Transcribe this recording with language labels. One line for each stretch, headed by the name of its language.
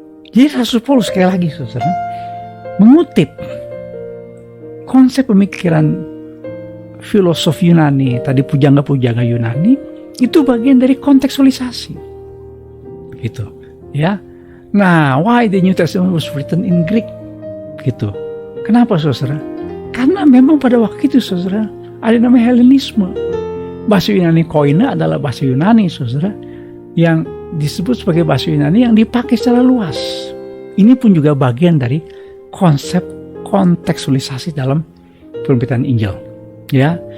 Indonesian: Jadi Rasul Paulus sekali lagi saudara mengutip konsep pemikiran filosofi Yunani, tadi pujangga-pujangga Yunani, itu bagian dari kontekstualisasi gitu ya.
English: Nah, why the New Testament was written in Greek gitu.
Indonesian: Kenapa saudara? Karena memang pada waktu itu saudara ada namanya Helenisme. Bahasa Yunani koine adalah bahasa Yunani saudara, yang disebut sebagai bahasa Yunani yang dipakai secara luas. Ini pun juga bagian dari konsep kontekstualisasi dalam pemberitaan Injil ya.